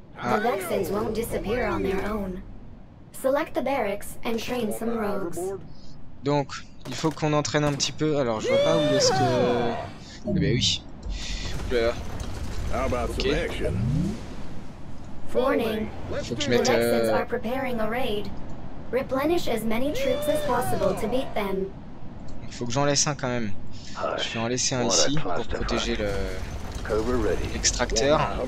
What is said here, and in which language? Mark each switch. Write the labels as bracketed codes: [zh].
[en] The Vexans won't disappear on their own. Select the barracks and train some rogues. [fr] Donc, il faut qu'on entraîne un petit peu. Alors, je vois pas où est-ce que... Eh ben oui. Là. Ok. [en] Warning. [fr] Faut que je [en] The [fr] mette... [en] Vexans are preparing a raid. Replenish as many troops as possible to beat them. [fr] Il faut que j'en laisse un quand même. Je vais en laisser un ici pour protéger l'extracteur.